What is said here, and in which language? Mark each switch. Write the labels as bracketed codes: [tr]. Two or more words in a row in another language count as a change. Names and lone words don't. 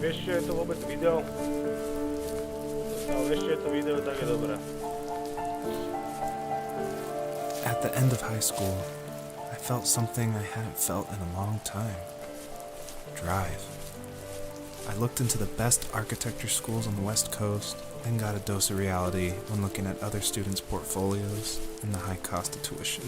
[sk] ešte je to vôbec video. Ešte je to video, tak je dobré. [en] At the end of high school, I felt something I hadn't felt in a long time. Drive. I looked into the best architecture schools on the West Coast, then got a dose of reality when looking at other students' portfolios and the high cost of tuition.